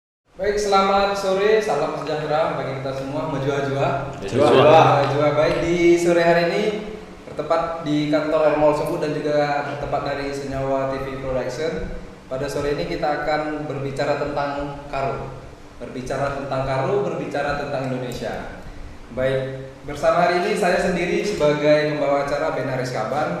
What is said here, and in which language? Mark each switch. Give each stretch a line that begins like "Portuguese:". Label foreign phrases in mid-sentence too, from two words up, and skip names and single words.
Indonesian: Baik, selamat sore, salam sejahtera bagi kita semua.
Batak Karo: Majua-jua. Majua.
Indonesian: Baik, di sore hari ini bertepat di kantor Mall Sumbu dan juga bertepat dari Senyawa TV Production. Pada sore ini kita akan berbicara tentang Karo. Berbicara tentang Indonesia. Baik, bersama hari ini saya sendiri sebagai pembawa acara Benaris Kaban.